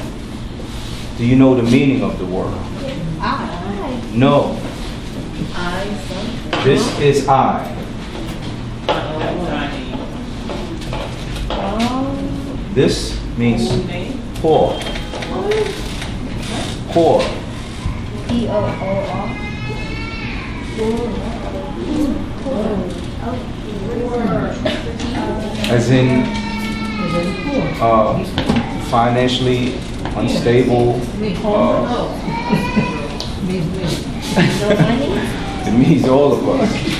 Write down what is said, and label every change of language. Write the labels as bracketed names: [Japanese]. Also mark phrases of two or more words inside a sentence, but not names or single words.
[English] Do you know the meaning of the word? I. No. This is I. This means poor. Poor. P-O-O-R. As in financially unstable. It means all of us.